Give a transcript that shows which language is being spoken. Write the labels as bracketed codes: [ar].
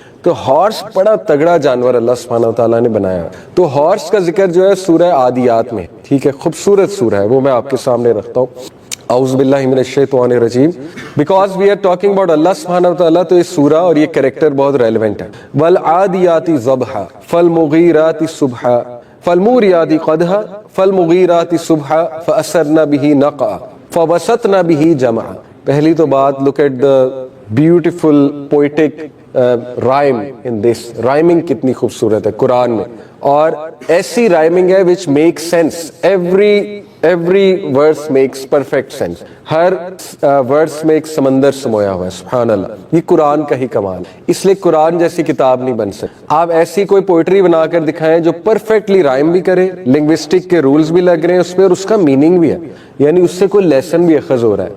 [ur] تو ہارس بڑا تگڑا جانور اللہ سبحانہ وتعالیٰ نے بنایا. تو ہارس کا ذکر جو ہے سورہ عادیات میں, ٹھیک ہے, خوبصورت سورہ ہے, وہ میں آپ کے سامنے رکھتا ہوں. [ar] اعوذ باللہ من الشیطان الرجیم. [en] because we are talking about [ur] اللہ سبحانہ وتعالیٰ, تو یہ سورہ اور یہ کریکٹر بہت ریلیونٹ ہے. [ar] والعادیات ضبحا فالمغیرات صبحا فالموریات قدحا فالمغیرات صبحا فأثرن به نقعا فوسطن به جمعا. [ur] پہلی تو بات, [en] look at the beautiful poetic rhyme in this. [ur] rhyming کتنی خوبصورت ہے قرآن میں, اور ایسی rhyming ہے [en] which makes sense. every verse makes perfect sense. [ur] Hare words میں ایک سمندر سمویا ہوا ہے, سبحان اللہ. یہ قرآن کا ہی کمال, اس لیے قرآن جیسی کتاب نہیں بن سکتی. آپ ایسی کوئی پوئٹری بنا کر دکھائیں جو پرفیکٹلی رائم بھی کرے, لنگوسٹک کے رولز بھی لگ رہے ہیں اس پہ, اور اس کا میننگ بھی ہے, یعنی اس سے کوئی لیسن بھی اخذ ہو رہا ہے.